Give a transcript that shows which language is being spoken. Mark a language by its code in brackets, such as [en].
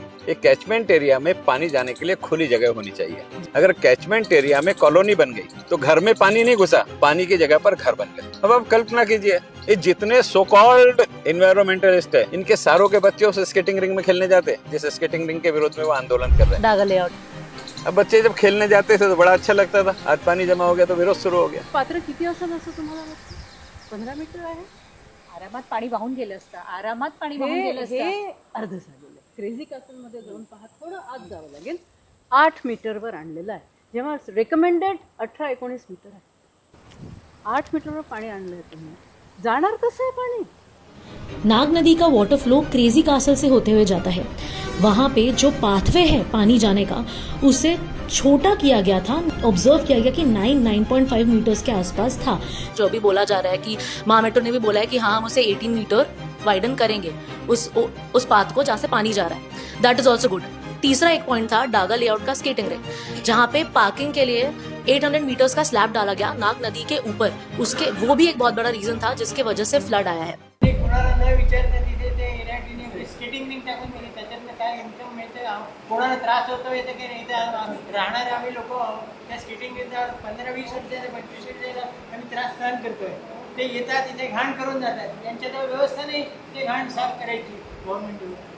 [hi] एक catchment area में पानी जाने के लिए खुली जगह होनी चाहिए। अगर कैचमेंट एरिया में कॉलोनी बन गई तो घर में पानी नहीं घुसा, पानी की जगह पर घर बन गए। अब आप कल्पना कीजिए, ये जितने सो कॉल्ड एनवायरमेंटलिस्ट है, इनके सारों के बच्चे उस स्केटिंग रिंग में खेलने जाते हैं, जिस स्केटिंग रिंग के विरोध में वो आंदोलन कर रहे हैं। अब बच्चे जब खेलने जाते थे तो बड़ा अच्छा लगता था, आज पानी जमा हो गया तो विरोध शुरू हो गया। [mr] पात्र किती असेल असं तुम्हाला वाटतं? 15 मीटर आहे, आरामात पाणी वाहून गेलं असतं, आरामात पाणी वाहून गेलं असतं। हे अर्ध झालेलं आहे। क्रेझी कासल मध्ये जाऊन पहा, थोडं आत जावं लागेल। 8 मीटरवर आणलेलं आहे, जेव्हा रेकमेंडेड 18-19 मीटर आहे। 8 मीटरवर पाणी आणलंय तुम्ही, जाणार कसं आहे पाणी? [hi] नाग नदी का वाटर फ्लो क्रेजी कासल से होते हुए जाता है। वहाँ पे जो पाथवे है पानी जाने का उसे छोटा किया गया था। ऑब्जर्व किया गया कि 9.5 मीटर्स के आसपास था। जो अभी बोला जा रहा है कि महामेट्रो ने भी बोला है कि हाँ हम उसे 18 मीटर वाइडन करेंगे उस पाथ को जहाँ से पानी जा रहा है। [en] That is also good. [hi] तीसरा एक पॉइंट था डागा लेआउट का स्केटिंग रिंग, जहाँ पे पार्किंग के लिए 800 मीटर्स का स्लैब डाला गया नाग नदी के ऊपर। उसके वो भी एक बहुत बड़ा रीजन था जिसके वजह से फ्लड आया है। [mr] स्केटिंग रिंग टाकून दिली, त्याच्यातनं काय इन्कम मिळते, कोणाला त्रास होतो येते की नाही, राहणारे आम्ही लोक त्या स्केटिंग रिंगचा 15-20 वर्षाचे 25 वर्षाचा आम्ही त्रास सहन करतोय. ते येतात तिथे घाण करून जातात, त्यांच्याजवळ व्यवस्था नाही ते घाण साफ करायची गव्हर्नमेंटवर.